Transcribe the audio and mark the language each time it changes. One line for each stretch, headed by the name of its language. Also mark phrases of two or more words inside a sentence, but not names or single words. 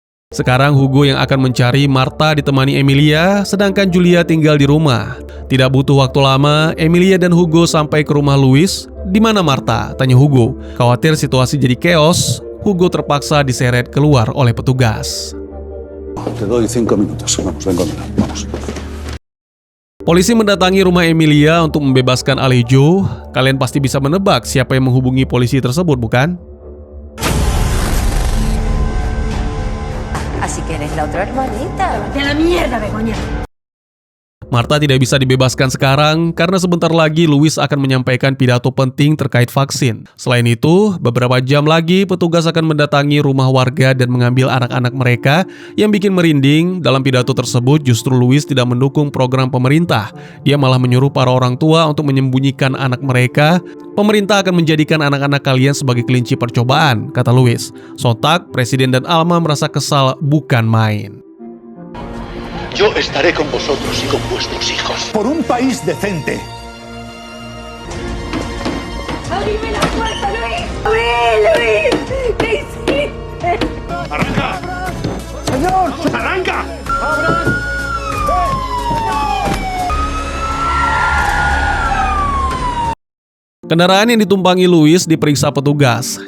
Indonesian: Sekarang Hugo yang akan mencari Marta ditemani Emilia, sedangkan Julia tinggal di rumah. Tidak butuh waktu lama, Emilia dan Hugo sampai ke rumah Luis. "Di mana Marta?" tanya Hugo. Khawatir situasi jadi chaos, Hugo terpaksa diseret keluar oleh petugas.
Spanish: Te doy 5 minutos. Vamos, ven conmigo. Vamos.
Indonesian: Polisi mendatangi rumah Emilia untuk membebaskan Alejo. Kalian pasti bisa menebak siapa yang menghubungi polisi tersebut, bukan?
Spanish: Así que eres la otra hermanita. ¡De la mierda, Begoña!
Indonesian: Marta tidak bisa dibebaskan sekarang karena sebentar lagi Luis akan menyampaikan pidato penting terkait vaksin. Selain itu, beberapa jam lagi petugas akan mendatangi rumah warga dan mengambil anak-anak mereka. Yang bikin merinding, dalam pidato tersebut justru Luis tidak mendukung program pemerintah. Dia malah menyuruh para orang tua untuk menyembunyikan anak mereka. "Pemerintah akan menjadikan anak-anak kalian sebagai kelinci percobaan," kata Luis. Sontak, Presiden dan Alma merasa kesal bukan main.
Spanish: Yo estaré con vosotros y con vuestros hijos. Por un país decente. ¡Abrime la puerta, Luis! ¡Abrí, Luis! ¿Qué hiciste? ¡Arranca! ¡Señor! ¡Arranca!
Indonesian: Kendaraan yang ditumpangi Luis diperiksa petugas.